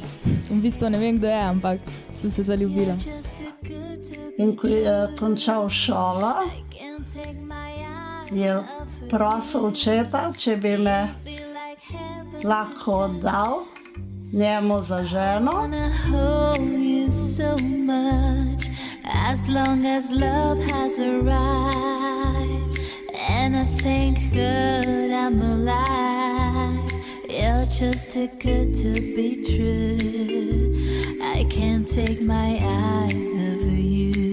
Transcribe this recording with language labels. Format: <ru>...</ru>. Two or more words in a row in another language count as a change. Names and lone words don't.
<sl>V bistvu ne vem, kdo je, ampak sem se zaljubila. In ko je končal šolo, je prosil očeta, če bi me lahko oddal njemu za ženo.</sl> <en>As long as love has arrived, and I thank God I'm alive. You're just too good to be true. I can't take my eyes off you.</en>